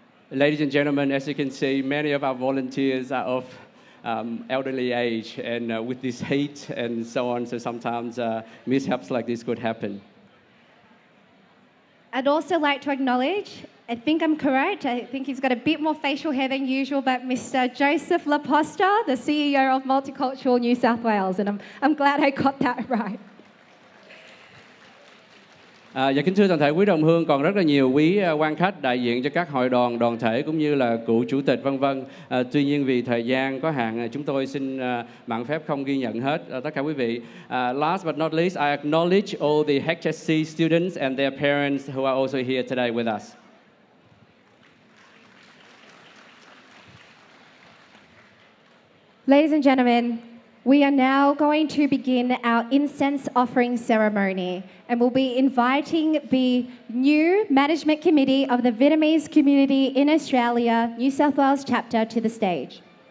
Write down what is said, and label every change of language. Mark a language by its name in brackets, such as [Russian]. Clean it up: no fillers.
[English] Ladies and gentlemen, as you can see, many of our volunteers are of elderly age, and with this heat and so on, so sometimes mishaps like this could happen. I'd also like to acknowledge, I think I'm correct, I think he's got a bit more facial hair than usual, but Mr. Joseph Laposta, the CEO of Multicultural New South Wales, and I'm glad I got that right. [Vietnamese] Và kính thưa toàn thể quý đồng hương, còn rất là nhiều quý quan khách đại diện cho các hội đoàn, đoàn thể cũng như là cựu chủ tịch vân vân. Tuy nhiên vì thời gian có hạn, chúng tôi xin mạn phép không ghi nhận hết tất cả quý vị. [English] Last but not least, I acknowledge all the HSC students and their parents who are also here today with us. Ladies and gentlemen, we are now going to begin our incense offering ceremony, and we'll be inviting the new management committee of the Vietnamese community in Australia, New South Wales chapter, to the stage.